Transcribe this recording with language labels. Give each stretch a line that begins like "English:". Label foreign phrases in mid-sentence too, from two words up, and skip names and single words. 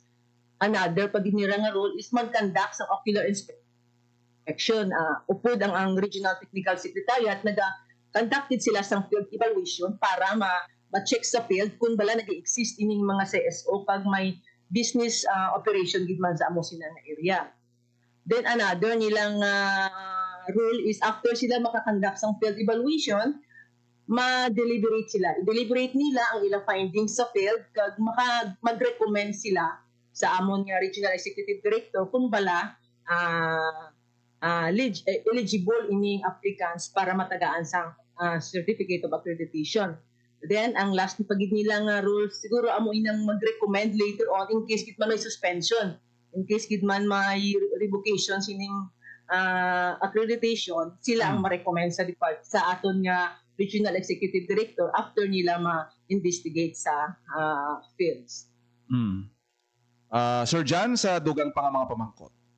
Hiligaynon: Another pag nila nga role is mag-conduct sa ocular inspection. Upod ang Regional Technical Secretariat naga-conducted sila sang
English: field evaluation
Hiligaynon: para ma-check sa field kung bala nag-exist ining mga CSO pag may
English: business operation
Hiligaynon: gid man sa amo sila nga area. Then another nilang role is after sila makakonduct sang
English: field evaluation,
Hiligaynon: ma-deliberate sila. I-deliberate nila ang ilang findings sa field kag mag-recommend sila sa amon nga Regional Executive Director kung bala eligible ining applicants para matagaan sa Certificate of Accreditation. Then, ang last pagid nila nga rules, siguro amo inang mag-recommend
English: later on in case
Hiligaynon: gid man may suspension,
English: in case
Hiligaynon: gid man may revocation sining accreditation, sila ang ma-recommend sa aton nga Regional Executive Director after nila ma-investigate sa fields. Sir John, sa dugang pa nga mga pamangkot.